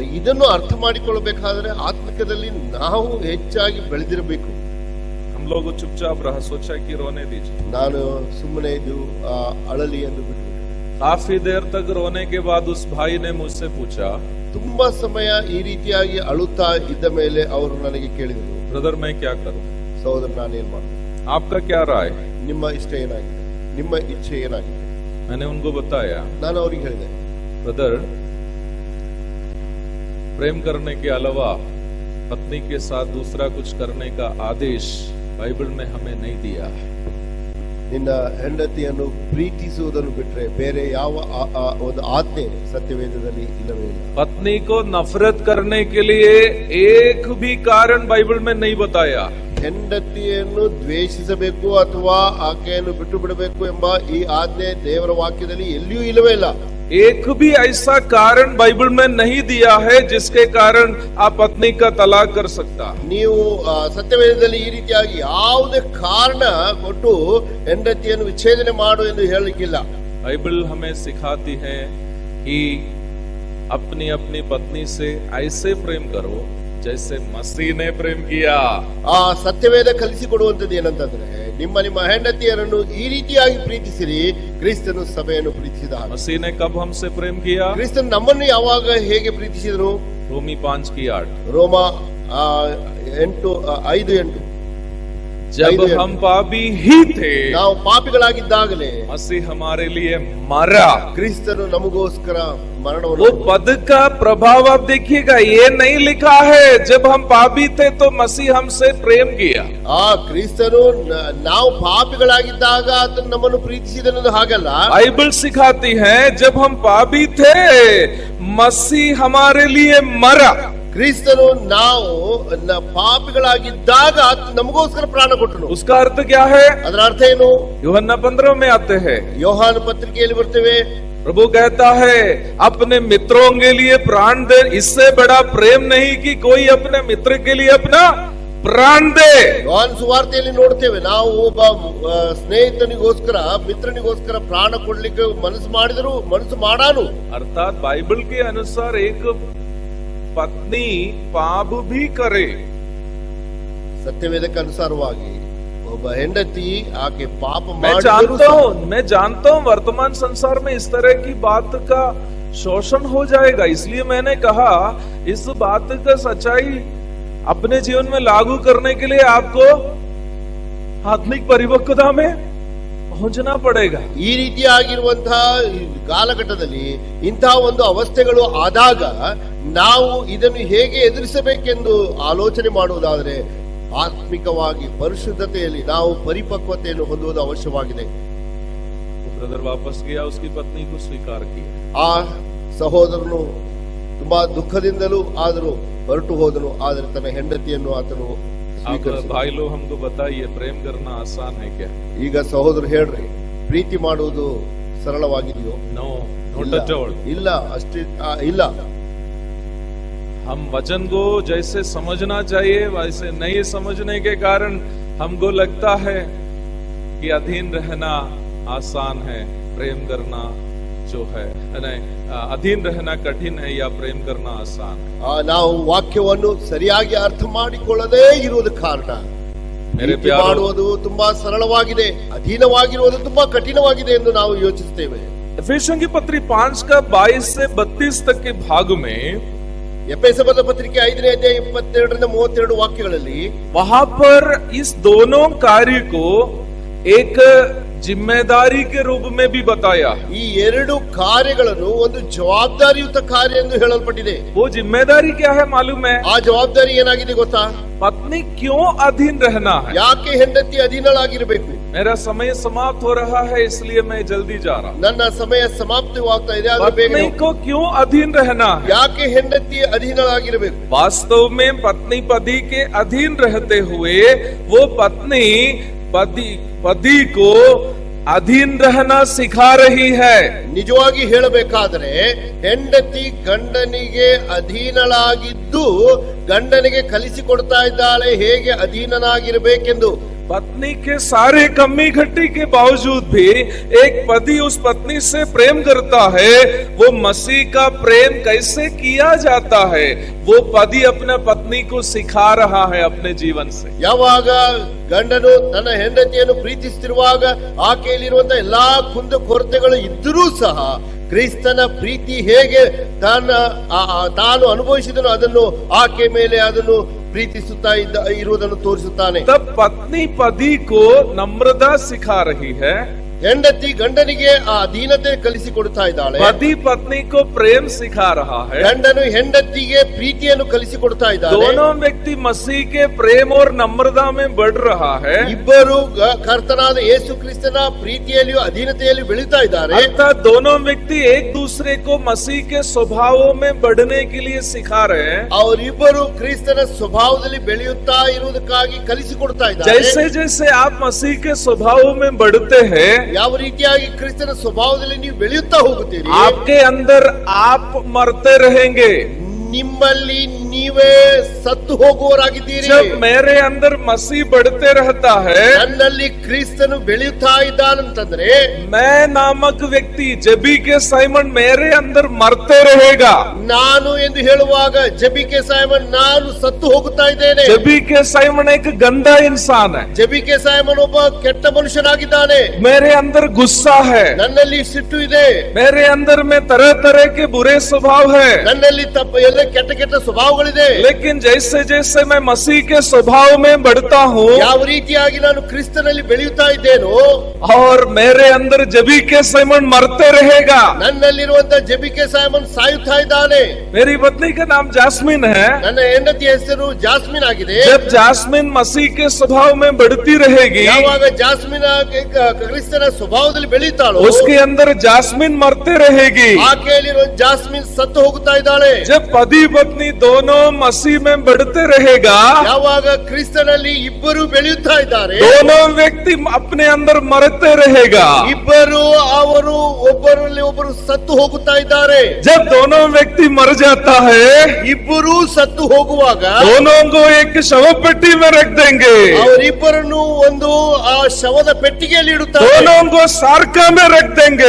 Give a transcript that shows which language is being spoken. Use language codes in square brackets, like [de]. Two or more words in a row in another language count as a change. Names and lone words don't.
[kn] ಇದನ್ನು ಅರ್ಥ ಮಾಡಿಕೊಳ್ಳಬೇಕಾದ್ರೆ ಆತ್ಮಿಕದಲ್ಲಿ ನಾವು ಹೆಚ್ಚಾಗಿ ಬೆಳೆದಿರಬೇಕು. [hi] हम लोग चुपचाप रहा, सोचा कि रोने दीजिए। [kn] ನಾನು ಸುಮ್ಮನೆ ಇದು ಅಳಲಿ ಎಂದು ಬಿಟ್ಟು [hi] काफी देर तक रोने के बाद उस भाई ने मुझसे पूछा, [kn] ತುಂಬಾ ಸಮಯ ಈ ರೀತಿಯಾಗಿ ಅಳುತ್ತಾ ಇದ್ದ ಮೇಲೆ ಅವರು ನನಗೆ ಕೇಳಿದರು, [hi] ब्रदर मैं क्या करूं? [kn] ಸಹೋದರ ನಾನೇನ್ ಮಾಡ್ತೀನಿ? [hi] आपका क्या राय? [kn] ನಿಮ್ಮ ಇಷ್ಟ ಏನಾಗಿದೆ? ನಿಮ್ಮ ಇಚ್ಛೆ ಏನಾಗಿದೆ? [hi] मैंने उनको बताया, [kn] ನಾನು ಅವರಿಗೆ ಹೇಳಿದೆ, [hi] ब्रदर प्रेम करने के अलावा पत्नी के साथ दूसरा कुछ करने का आदेश बाइबल में हमें नहीं दिया। [kn] ನಿನ್ನ ಹೆಂಡತಿಯನ್ನು ಪ್ರೀತಿಸುವುದನ್ನು ಬಿಟ್ಟರೆ ಬೇರೆ ಯಾವ ಒಂದು ಆಜ್ಞೆ ಸತ್ಯವೇದದಲ್ಲಿ ಇಲ್ಲವೇ ಇಲ್ಲ. [hi] पत्नी को नफरत करने के लिए एक भी कारण बाइबल में नहीं बताया। [kn] ಹೆಂಡತಿಯನ್ನು ದ್ವೇಷಿಸಬೇಕು ಅಥವಾ ಆಕೆಯನ್ನು ಬಿಟ್ಟು ಬಿಡಬೇಕು ಎಂಬ ಈ ಆಜ್ಞೆ ದೇವರ ವಾಕ್ಯದಲ್ಲಿ ಎಲ್ಲಿಯೂ ಇಲ್ಲವೇ ಇಲ್ಲ. [hi] एक भी ऐसा कारण बाइबल में नहीं दिया है जिसके कारण आप पत्नी का तलाक कर सकता। [kn] ನೀವು ಸತ್ಯವೇದದಲ್ಲಿ ಈ ರೀತಿಯಾಗಿ ಯಾವುದೇ ಕಾರಣ ಕೊಟ್ಟು ಹೆಂಡತಿಯನ್ನು ವಿಚ್ಛೇದನೆ ಮಾಡು ಎಂದು ಹೇಳಲಿಕ್ಕಿಲ್ಲ. [hi] बाइबल हमें सिखाती है कि अपनी अपनी पत्नी से ऐसे प्रेम करो जैसे मसीह ने प्रेम किया। [kn] ಆ ಸತ್ಯವೇದ ಕಲಿಸಿಕೊಡುವಂತದ್ದು ಏನಂತಂದ್ರೆ ನಿಮ್ಮ ಹೆಂಡತಿಯರನ್ನು ಈ ರೀತಿಯಾಗಿ ಪ್ರೀತಿಸಿರಿ, ಕ್ರಿಸ್ತನು ಸಭೆಯನ್ನು ಪ್ರೀತಿಸಿದ ಹಾಗೆ. [hi] मसीह ने कब हमसे प्रेम किया? [kn] ಕ್ರಿಸ್ತನು ನಮ್ಮನ್ನು ಯಾವಾಗ ಹೇಗೆ ಪ್ರೀತಿಸಿದನು? [hi] रोमी 5:8। [kn] ರೋಮ 5:8 [hi] जब हम पापी ही थे [kn] ನಾವು ಪಾಪಿಗಳಾಗಿದ್ದಾಗಲೇ [hi] मसीह हमारे लिए मरा। [kn] ಕ್ರಿಸ್ತನು ನಮಗೋಸ್ಕರ ಮರಣವನ್ನು [hi] वो पद का प्रभाव आप देखिएगा, ये नहीं लिखा है जब हम पापी थे तो मसीह हमसे प्रेम किया। [kn] ಆ ಕ್ರಿಸ್ತನು ನಾವು ಪಾಪಿಗಳಾಗಿದ್ದಾಗ ಆತನು ನಮ್ಮನ್ನು ಪ್ರೀತಿಸಿದನು ಹಾಗಲ್ಲ. [hi] बाइबल सिखाती है जब हम पापी थे मसीह हमारे लिए मरा। [kn] ಕ್ರಿಸ್ತನು ನಾವು ಪಾಪಿಗಳಾಗಿದ್ದಾಗ ಆತನು ನಮಗೋಸ್ಕರ ಪ್ರಾಣ ಕೊಟ್ಟನು. [hi] उसका अर्थ क्या है? [kn] ಅದರ ಅರ್ಥ ಏನು? [hi] यूहन्ना 15 में आते हैं। [kn] ಯೋಹಾನ ಪತ್ರಿಕೆಯಲ್ಲಿ ಬರ್ತೇವೆ, [hi] प्रभु कहता है अपने मित्रों के लिए प्राण दे। इससे बड़ा प्रेम नहीं कि कोई अपने मित्र के लिए अपना प्राण दे। [kn] ಯೋಹಾನ ಸುವಾರ್ತೆಯಲ್ಲಿ ನೋಡ್ತೇವೆ, ನಾವು ಒಬ್ಬ ಸ್ನೇಹಿತನಿಗೋಸ್ಕರ ಮಿತ್ರನಿಗೋಸ್ಕರ ಪ್ರಾಣ ಕೊಡ್ಲಿಕ್ಕೆ ಮನಸ್ಸು ಮಾಡಿದ್ರು ಮನಸ್ಸು ಮಾಡಾನು. [hi] अर्थात बाइबल के अनुसार एक पत्नी पाप भी करे। [kn] ಸತ್ಯವೇದಕ್ಕೆ ಅನುಸಾರವಾಗಿ ಒಬ್ಬ ಹೆಂಡತಿ ಆಕೆ ಪಾಪ [hi] मैं जानता हूँ वर्तमान संसार में इस तरह की बात का शोषण हो जाएगा, इसलिए मैंने कहा इस बात का सच्चाई अपने जीवन में लागू करने के लिए आपको आत्मिक परिपक्वता में पहुंचना पड़ेगा। [kn] ಈ ರೀತಿಯಾಗಿರುವಂತಹ ಕಾಲಘಟ್ಟದಲ್ಲಿ ಇಂತಹ ಒಂದು ಅವಸ್ಥೆಗಳು ಆದಾಗ ನಾವು ಇದನ್ನು ಹೇಗೆ ಎದುರಿಸಬೇಕೆಂದು ಆಲೋಚನೆ ಮಾಡುವುದಾದರೆ ಆತ್ಮಿಕವಾಗಿ ಪರಿಶುದ್ಧತೆಯಲ್ಲಿ ನಾವು ಪರಿಪಕ್ವತೆಯನ್ನು ಹೊಂದುವುದು ಅವಶ್ಯವಾಗಿದೆ. [hi] ब्रदर वापस गया, उसकी पत्नी को स्वीकार किया। [kn] ಆ ಸಹೋದರನು ತುಂಬಾ ದುಃಖದಿಂದಲೂ ಆದರೂ ಹೊರಟು ಹೋದನು, ಆದರೆ ತನ್ನ ಹೆಂಡತಿಯನ್ನು ಆತನು ಸ್ವೀಕರಿಸಿದ. [hi] भाई लोग हमको बताइए प्रेम करना आसान है क्या? [kn] ಈಗ ಸಹೋದರ ಹೇಳ್ರಿ, ಪ್ರೀತಿ ಮಾಡುವುದು ಸರಳವಾಗಿದೆಯೋ? [en] No, not at all. [kn] ಇಲ್ಲ, ಅಷ್ಟೇ ಇಲ್ಲ. [hi] हम वचन को जैसे समझना चाहिए वैसे नहीं समझने के कारण हमको लगता है कि अधीन रहना आसान है, प्रेम करना जो है नहीं, अधीन रहना कठिन है या प्रेम करना आसान है. [kn] ನಾವು ವಾಕ್ಯವನ್ನು ಸರಿಯಾಗಿ ಅರ್ಥ ಮಾಡಿಕೊಳ್ಳದೇ ಇರುವುದು ಕಾರಣ. ಪ್ರೀತಿ ಮಾಡುವುದು ತುಂಬಾ ಸರಳವಾಗಿದೆ, ಅಧೀನವಾಗಿರುವುದು ತುಂಬಾ ಕಠಿಣವಾಗಿದೆ ಎಂದು ನಾವು ಯೋಚಿಸುತ್ತೇವೆ. [hi] एफेसियों की पत्री 5 का 22 से 32 तक के भाग में [kn] ಎಫೆಸದ ಪತ್ರಿಕೆ 5ನೇ ಅಧ್ಯಾಯ 22ರಿಂದ 32 ವಾಕ್ಯಗಳಲ್ಲಿ [hi] वहां पर इस दोनों कार्य को एक जिम्मेदारी के रूप में भी बताया. [kn] ಈ ಎರಡು ಕಾರ್ಯಗಳನ್ನು ಒಂದು ಜವಾಬ್ದಾರಿಯುತ ಕಾರ್ಯ ಎಂದು ಹೇಳಲ್ಪಟ್ಟಿದೆ. [hi] वो जिम्मेदारी क्या है मालूम है? [kn] ಆ ಜವಾಬ್ದಾರಿ ಏನಾಗಿದೆ ಗೊತ್ತಾ? [hi] पत्नी क्यों अधीन रहना है? [kn] ಯಾಕೆ ಹೆಂಡತಿ ಅಧೀನಳಾಗಿರಬೇಕು? [hi] मेरा समय समाप्त हो रहा है इसलिए मैं जल्दी जा रहा हूं. [kn] ನನ್ನ ಸಮಯ ಸಮಾಪ್ತಿವಾಗ್ತಾ ಇದೆ, ಆದ್ರೆ ಬೇಗ [hi] पत्नी को क्यों अधीन रहना है? [kn] ಯಾಕೆ ಹೆಂಡತಿ ಅಧೀನಳಾಗಿರಬೇಕು? [hi] वास्तव में पत्नी पति के अधीन रहते हुए वो पत्नी पति को अधीन रहना सिखा रही है. [kn] ನಿಜವಾಗಿ ಹೇಳಬೇಕಾದರೆ ಹೆಂಡತಿ ಗಂಡನಿಗೆ ಅಧೀನಳಾಗಿದ್ದು ಗಂಡನಿಗೆ ಕಲಿಸಿಕೊಡ್ತಾ ಇದ್ದಾಳೆ ಹೇಗೆ ಅಧೀನನಾಗಿರಬೇಕೆಂದು. [hi] पत्नी के सारे कमी घटी के बावजूद भी एक पति उस पत्नी से प्रेम करता है. वो मसीह का प्रेम कैसे किया जाता है वो पति अपने पत्नी को सिखा रहा है अपने जीवन से. [kn] ಯಾವಾಗ ಗಂಡನು ತನ್ನ ಹೆಂಡತಿಯನ್ನು ಪ್ರೀತಿಸುತ್ತಿರುವಾಗ ಆಕೆಯಲ್ಲಿರುವಂತಹ ಎಲ್ಲಾ ಕುಂದು ಕೊರತೆಗಳು ಇದ್ದರೂ ಸಹ ಕ್ರಿಸ್ತನ ಪ್ರೀತಿ ಹೇಗೆ ತಾನು ಅನುಭವಿಸಿದನು ಅದನ್ನು ಆಕೆ ಮೇಲೆ ಅದನ್ನು ಪ್ರೀತಿಸುತ್ತಾ ಇರುವುದನ್ನು ತೋರಿಸುತ್ತಾನೆ. [hi] तब पत्नी पति को नम्रता सिखा रही है. [kn] ಹೆಂಡತಿ ಗಂಡನಿಗೆ ಆ ಅಧೀನತೆ ಕಲಿಸಿಕೊಡ್ತಾ ಇದ್ದಾಳೆ. [hi] पति पत्नी को प्रेम सिखा रहा है. [kn] ಗಂಡನು ಹೆಂಡತಿಗೆ ಪ್ರೀತಿಯನ್ನು ಕಲಿಸಿಕೊಡ್ತಾ ಇದ್ದಾನೆ. [hi] दोनों व्यक्ति मसीह के प्रेम और नम्रता में बढ़ रहा है. [kn] ಇಬ್ಬರು ಕರ್ತನಾದ ಯೇಸು ಕ್ರಿಸ್ತನ ಪ್ರೀತಿಯಲ್ಲಿಯೂ ಅಧೀನತೆಯಲ್ಲಿ ಬೆಳೀತಾ ಇದ್ದಾರೆ. [hi] अर्थात दोनों व्यक्ति एक दूसरे को मसीह के स्वभावों में बढ़ने के लिए सिखा रहे हैं. [kn] ಅವರಿಬ್ಬರು ಕ್ರಿಸ್ತನ ಸ್ವಭಾವದಲ್ಲಿ ಬೆಳೆಯುತ್ತಾ ಇರುವುದಕ್ಕಾಗಿ ಕಲಿಸಿಕೊಡ್ತಾ ಇದ್ದಾರೆ. [hi] जैसे जैसे आप मसीह के स्वभावों में बढ़ते हैं [kn] ಯಾವ ರೀತಿಯಾಗಿ ಕ್ರಿಸ್ತನ ಸ್ವಭಾವದಲ್ಲಿ ನೀವು ಬೆಳೆಯುತ್ತಾ ಹೋಗುತ್ತೀರಿ [hi] आपके अंदर आप मरते रहेंगे. [kn] ನಿಮ್ಮಲ್ಲಿ ನೀವೇ ಸತ್ತು ಹೋಗುವವರಾಗಿದ್ದೀರಿ. [hi] जब मेरे अंदर मसीह बढ़ते रहता है [kn] ನನ್ನಲ್ಲಿ ಕ್ರಿಸ್ತನು ಬೆಳೆಯುತ್ತಾ ಇದ್ದಾನಂತಂದ್ರೆ [hi] मैं नामक व्यक्ति जबी के साइमन मेरे अंदर मरते रहेगा. [kn] ನಾನು ಎಂದು ಹೇಳುವಾಗ ಜಬಿಕೆ ಸೈಮನ್ ನಾನು ಸತ್ತು ಹೋಗುತ್ತಾ ಇದ್ದೇನೆ. [hi] जबी के साइमन एक गंदा इंसान है. [kn] ಜಬಿಕೆ ಸೈಮನ್ ಒಬ್ಬ ಕೆಟ್ಟ ಮನುಷ್ಯನಾಗಿದ್ದಾನೆ. [hi] मेरे अंदर गुस्सा है. [kn] ನನ್ನಲ್ಲಿ ಸಿಟ್ಟು ಇದೆ. [hi] मेरे अंदर में तरह तरह के बुरे स्वभाव है. [kn] ನನ್ನಲ್ಲಿ ಎಲ್ಲ ಕೆಟ್ಟ ಕೆಟ್ಟ ಸ್ವಭಾವಗಳಿದೆ. [hi] लेकिन जैसे जैसे मैं मसीह के स्वभाव में बढ़ता हूँ [kn] ಯಾವ ರೀತಿಯಾಗಿ ನಾನು ಕ್ರಿಸ್ತನಲ್ಲಿ ಬೆಳೆಯುತ್ತಾ ಇದ್ದೇನೋ [hi] और मेरे अंदर जबी के साइमन मरते रहेगा. [kn] ನನ್ನಲ್ಲಿರುವಂತಹ ಜಬಿಕೆ ಸೈಮನ್ ಸಾಯುತ್ತಾ ಇದ್ದಾನೆ. [hi] मेरी पत्नी का नाम जास्मिन है. [kn] ನನ್ನ ಹೆಂಡತಿ ಹೆಸರು ಜಾಸ್ಮಿನ್ ಆಗಿದೆ. [hi] जब जास्मिन मसीह के स्वभाव में बढ़ती रहेगी [kn] ಯಾವಾಗ ಜಾಸ್ಮಿನ್ ಕ್ರಿಸ್ತನ ಸ್ವಭಾವದಲ್ಲಿ ಬೆಳೀತಾಳೋ [hi] उसके अंदर जास्मिन मरते रहेगी. [kn] ಆಕೆಯಲ್ಲಿರುವ ಜಾಸ್ಮಿನ್ ಸತ್ತು ಹೋಗುತ್ತಾ ಇದ್ದಾಳೆ. [hi] जब पति पत्नी दोनों मसीह में बढ़ते रहेगा [kn] ಯಾವಾಗ ಕ್ರಿಸ್ತನಲ್ಲಿ ಇಬ್ಬರು ಬೆಳೆಯುತ್ತಾ ಇದ್ದಾರೆ [hi] दोनों व्यक्ति अपने अंदर मरते रहेगा. [kn] ಇಬ್ಬರು ಅವರು ಒಬ್ಬರಲ್ಲಿ ಒಬ್ಬರು ಸತ್ತು ಹೋಗುತ್ತಾ ಇದ್ದಾರೆ. [hi] जब दोनों व्यक्ति मर जाता है [kn] ಇಬ್ಬರು ಸತ್ತು ಹೋಗುವಾಗ [hi] दोनों को एक शव पेटी में रख देंगे. [kn] ಅವರಿಬ್ಬರನ್ನು ಒಂದು ಆ ಶವದ ಪೆಟ್ಟಿಗೆಯಲ್ಲಿ ಇಡುತ್ತಾರೆ. [hi] दोनों को सारका में रख देंगे.